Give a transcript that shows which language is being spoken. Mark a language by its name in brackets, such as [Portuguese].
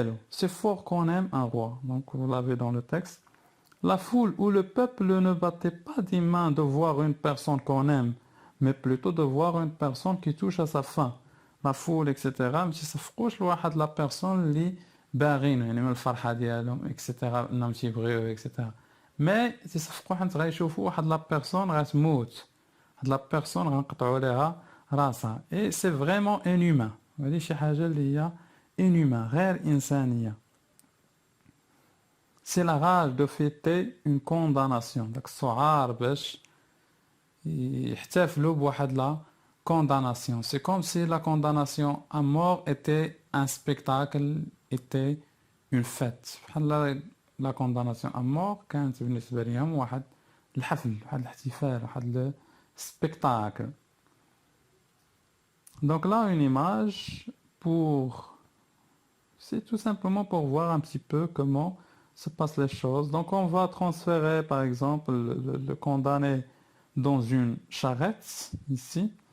[French] C'est fort qu'on aime un roi. Donc, vous l'avez dans le texte. La foule ou le peuple ne battait pas des mains de voir une personne qu'on aime, mais plutôt de voir une personne qui touche à sa fin. La foule, etc. [Arabic] مش يصفقوش لواحد [French] la personne [Arabic] اللي باغينه يعني من الفرحة ديالهم etc. انهم تيبغيوه etc. mais يصفقوا حيت غيشوفوا واحد [French] la personne [Arabic] غتموت. واحد [French] la personne [Arabic] غنقطعوا ليها راسها. [French] Et c'est vraiment inhumain. [Arabic] هذه شي حاجة اللي هي inhumain, غير إنسانية. [French] C'est la rage de fêter une condamnation. [Arabic] Donc, السعار باش يحتفلوا بواحد [French] la condamnation. C'est comme si la condamnation à mort était un spectacle, était une fête. La condamnation à mort [Arabic] كانت بالنسبة لهم واحد الحفل، واحد الاحتفال، واحد spectacle. [French] Donc là, une image c'est tout simplement pour voir un petit peu comment se passent les choses. Donc on va transférer par exemple le condamné dans une charrette, ici.